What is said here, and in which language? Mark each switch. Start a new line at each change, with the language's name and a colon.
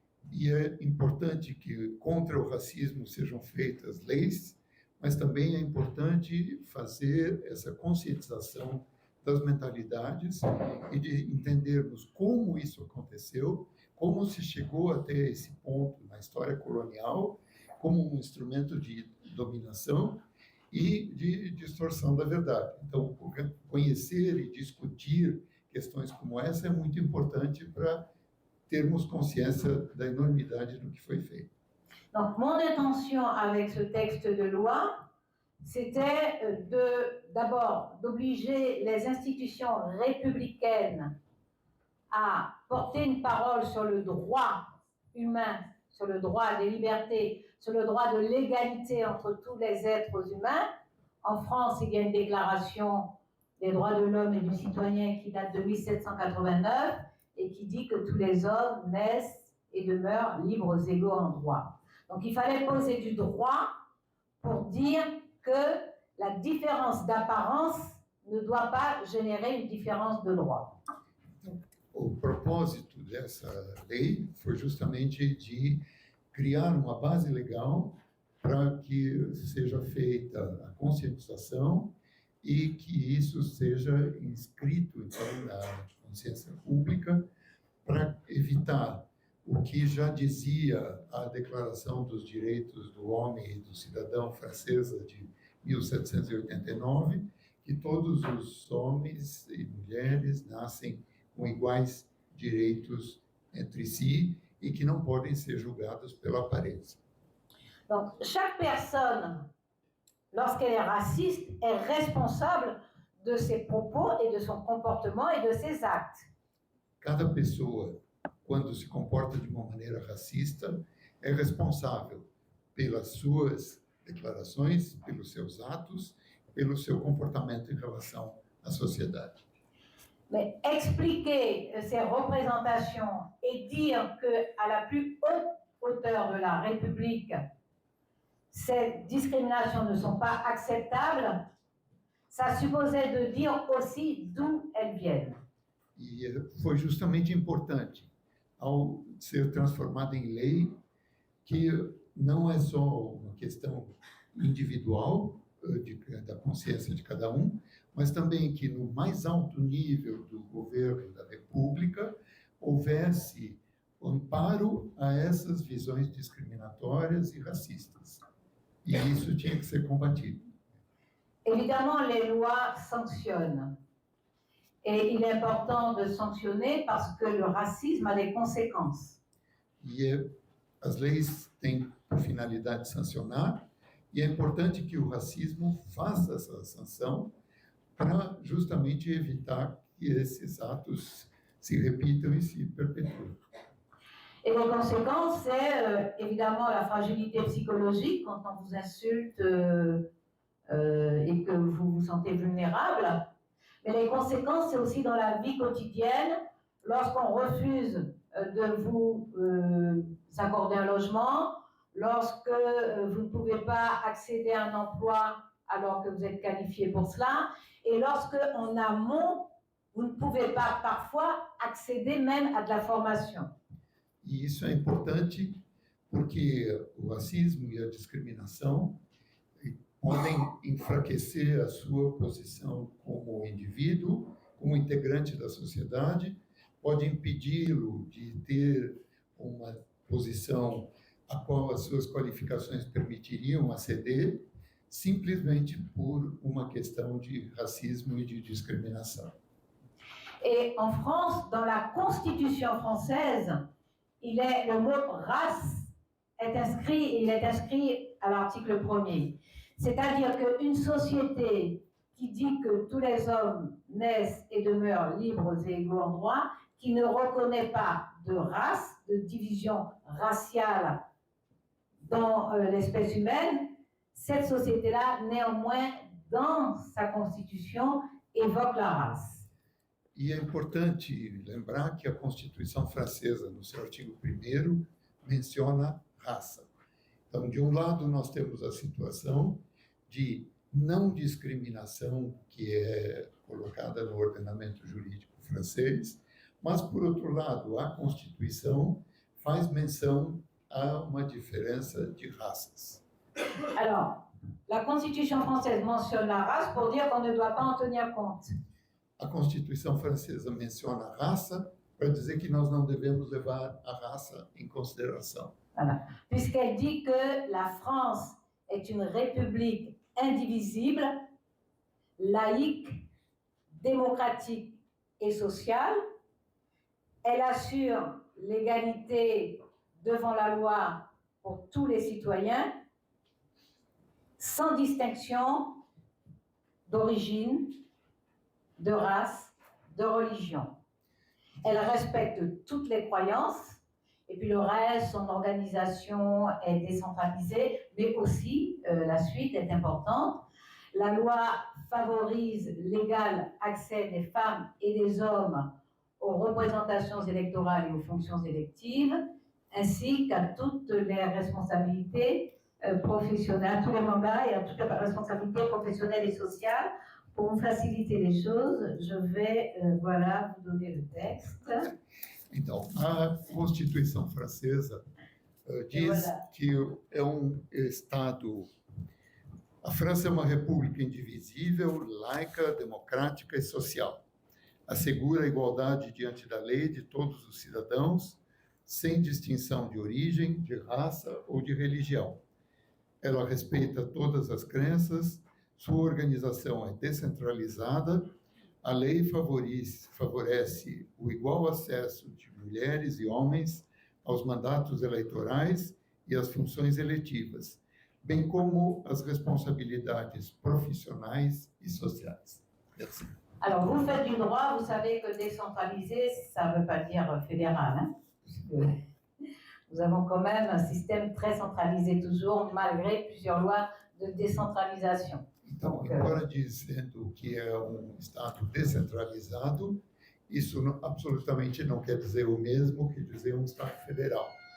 Portuguese: E é importante que contra o racismo sejam feitas leis, mas também é importante fazer essa conscientização das mentalidades e de entendermos como isso aconteceu, como se chegou até esse ponto na história colonial, como um instrumento de dominação e de distorção da verdade. Então, conhecer e discutir questões como essa é muito importante para termos consciência da enormidade do que foi feito.
French: Donc, mon intention avec ce texte de loi, c'était d'abord d'obliger les institutions républicaines à porter une parole sur le droit humain, sur le droit des libertés, sur le droit de l'égalité entre tous les êtres humains. En France, il y a une déclaration des droits de l'homme et du citoyen qui date de 1789 et qui dit que tous les hommes naissent et demeurent libres, égaux en droit. Donc il fallait poser du droit pour dire que la différence d'apparence ne doit pas générer une différence de droit.
Portuguese: O propósito dessa lei foi justamente de criar uma base legal para que seja feita a conscientização e que isso seja inscrito então, na consciência pública para evitar o que já dizia a Declaração dos Direitos do Homem e do Cidadão francesa de 1789, que todos os homens e mulheres nascem com iguais direitos entre si e que não podem ser julgados pela aparência.
French: Donc, chaque personne, lorsqu'elle est raciste, est responsable de ses propos et de son comportement et de ses actes.
Portuguese: Cada pessoa, quando se comporta de uma maneira racista, é responsável pelas suas declarações, pelos seus atos, pelo seu comportamento em relação à sociedade.
French: Mais expliquer ces représentations et dire qu'à la plus haute hauteur de la République, ces discriminations ne sont pas acceptables, ça supposait de dire aussi d'où elles viennent.
Portuguese: E foi justamente importante, ao ser transformada em lei, que não é só uma questão individual da consciência de cada um, mas também que no mais alto nível do governo da República houvesse amparo a essas visões discriminatórias e racistas. E isso tinha que ser combatido.
French: Évidemment, les lois sanctionnent. Et il est important de sanctionner parce que le racisme a des conséquences.
Portuguese: E as leis têm por finalidade sancionar, e é importante que o racismo faça essa sanção para justamente evitar que esses atos se repitam e se perpetuem.
French: Et les conséquences, c'est évidemment la fragilité psychologique quand on vous insulte et que vous vous sentez vulnérable. Mais les conséquences, c'est aussi dans la vie quotidienne, lorsqu'on refuse de vous accorder un logement, lorsque vous ne pouvez pas accéder à un emploi alors que vous êtes qualifié pour cela. Et lorsque en amont, vous ne pouvez pas parfois accéder même à de la formation.
Portuguese: E isso é importante porque o racismo e a discriminação podem enfraquecer a sua posição como indivíduo, como integrante da sociedade, pode impedi-lo de ter uma posição a qual as suas qualificações permitiriam aceder, simplesmente por uma questão de racismo e de discriminação.
French: Et en France, dans la Constitution française, le mot race est inscrit à l'article 1er. C'est-à-dire qu'une société qui dit que tous les hommes naissent et demeurent libres et égaux en droit, qui ne reconnaît pas de race, de division raciale dans l'espèce humaine, cette société-là, néanmoins, dans sa constitution, évoque la race.
Portuguese: E é importante lembrar que a Constituição Francesa, no seu artigo 1º, menciona raça. Então, de um lado, nós temos a situação de não discriminação que é colocada no ordenamento jurídico francês, mas, por outro lado, a Constituição faz menção a uma diferença de raças.
French: Alors, la Constitution française mentionne la race pour dire qu'on ne doit pas en tenir compte.
Portuguese: A Constituição Francesa menciona a raça para dizer que nós não devemos levar a raça em consideração.
French: Voilà. Puisqu'elle dit que la France est une république indivisible, laïque, démocratique et sociale. Elle assure l'égalité devant la loi pour tous les citoyens, sans distinction d'origine, de race, de religion. Elle respecte toutes les croyances, et puis le reste, son organisation est décentralisée, mais aussi, la suite est importante, la loi favorise l'égal accès des femmes et des hommes aux représentations électorales et aux fonctions électives, ainsi qu'à toutes les responsabilités professionnelles, à tous les mandats et à toutes les responsabilités professionnelles et sociales. Pour vous faciliter les choses, je vais voilà, vous donner le texte.
Portuguese: Então, a Constituição Francesa diz que é Estado. A França é uma república indivisível, laica, democrática e social. Assegura a igualdade diante da lei de todos os cidadãos, sem distinção de origem, de raça ou de religião. Ela respeita todas as crenças, sua organização é descentralizada, a lei favorece o igual acesso de mulheres e homens aos mandatos eleitorais e às funções eletivas, bem como as responsabilidades profissionais e sociais.
French: Merci. Alors, vous faites du droit, vous savez que décentralisé, ça ne veut pas dire fédéral, hein, puisque nous avons quand même un système très centralisé toujours, malgré plusieurs lois de décentralisation.
Portuguese: Então, embora dizendo que é Estado descentralizado, isso absolutamente não quer dizer o mesmo que dizer Estado federal.